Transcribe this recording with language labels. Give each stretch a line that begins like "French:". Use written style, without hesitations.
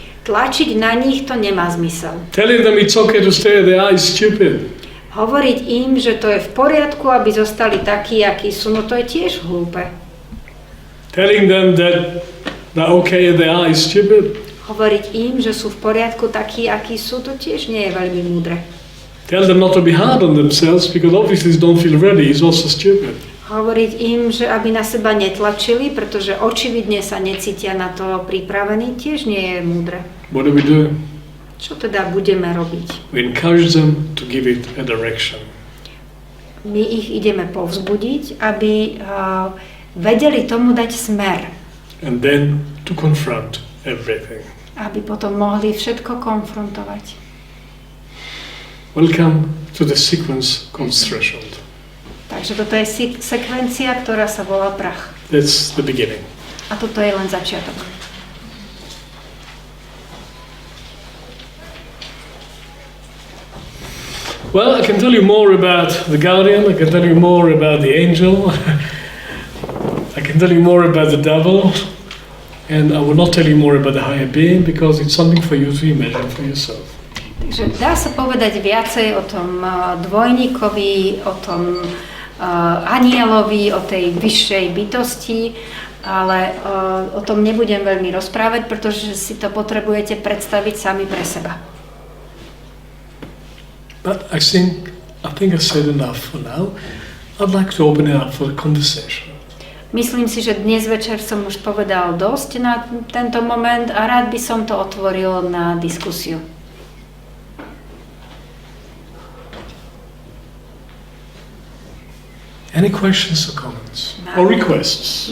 Slovak: Tlačiť na nich to nemá zmysel.
English: Telling them it's okay to stay as they are is stupid.
Slovak: Hovoriť im, že to je v poriadku, aby zostali takí, akí sú, no to je tiež hlúpe.
English: Telling them that they're okay as they are is stupid.
Slovak: Hovoriť im, že sú v poriadku takí, akí sú, to tiež nie je veľmi múdre.
English: Tell them not to be hard on themselves because obviously they don't feel ready is also stupid.
Slovak: Hovoriť im, že aby na seba netlačili, pretože očividne sa necítia na to pripravení, tiež nie je múdre.
English: What do we do?
Slovak: Čo teda budeme robiť?
English: We encourage them to give it a direction.
Slovak: My ich ideme povzbudiť, aby vedeli tomu dať smer.
English: And then to confront everything.
Slovak: Aby potom mohli všetko konfrontovať.
English: Welcome to the sequence called threshold.
Slovak: Takže toto je sekvencia, ktorá sa volá prach.
English: That's the beginning.
Slovak: A toto je len začiatok.
English: Well, I can tell you more about the guardian, I can tell you more about the angel, I can tell you more about the devil, and I will not tell you more about the higher being because it's something for you to imagine for yourself.
Slovak: Takže dá sa povedať viacej o tom dvojníkovi, o tom anielovi, o tej vyššej bytosti, ale o tom nebudem veľmi rozprávať, pretože si to potrebujete predstaviť sami pre seba.
English: But I think I said enough for now. I'd like to open it up for a conversation.
Slovak: Myslím si, že dnes večer som už povedal dosť na tento moment a rád by som to otvoril na diskusiu.
English: Any questions or comments? Or requests?